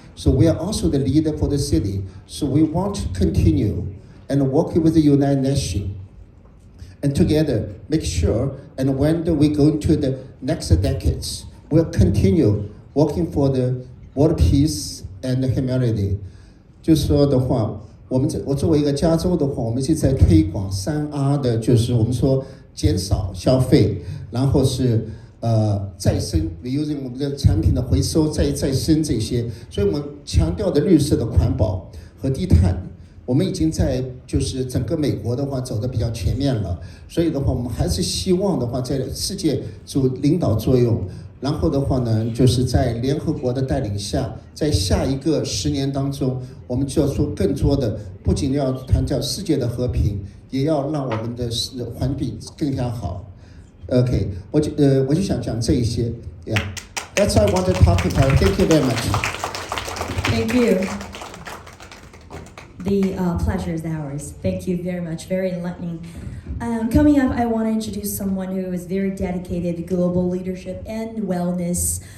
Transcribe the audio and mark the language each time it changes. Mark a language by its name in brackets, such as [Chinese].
[English] So we are also the leader for the city. So we want to continue and work with the United Nations and together make sure and when we go into the next decades, we'll continue working for the world peace and humanity. [Chinese] 就是说的话，我作为一个加州的话，我们是在推广3R 的，就是我们说减少消费，然后是再生 reusing 我们的产品的回收再生这些，所以我们强调的绿色的环保和低碳，我们已经在就是整个美国的话走得比较前面了，所以的话我们还是希望的话在世界做领导作用，然后的话呢就是在联合国的带领下，在下一个10年当中，我们就要做更多的，不仅要谈到世界的和平，也要让我们的环境更加好。 [English] Okay, [Chinese] 我就想讲这一些 [English] ，Yeah, that's what I want to talk about. Thank you very much. Thank you. The pleasure is ours. Thank you very much. Very enlightening. Coming up, I want to introduce someone who is very dedicated to global leadership and wellness.